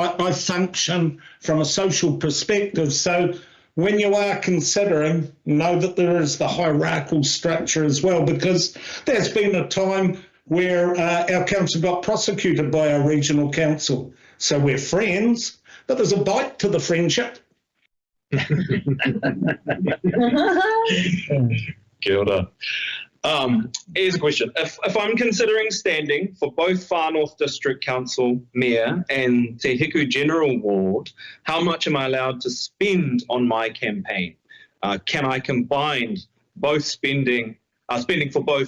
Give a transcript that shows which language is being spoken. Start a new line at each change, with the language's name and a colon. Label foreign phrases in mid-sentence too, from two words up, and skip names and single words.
English: I function from a social perspective. So when you are considering, know that there is the hierarchical structure as well, because there's been a time where our council got prosecuted by our regional council. So we're friends, but there's a bite to the friendship.
Māori: Kia ora.
English: Here's a question. If I'm considering standing for both Far North District Council Mayor and Te Hiku General Ward, how much am I allowed to spend on my campaign? Can I combine both spending for both?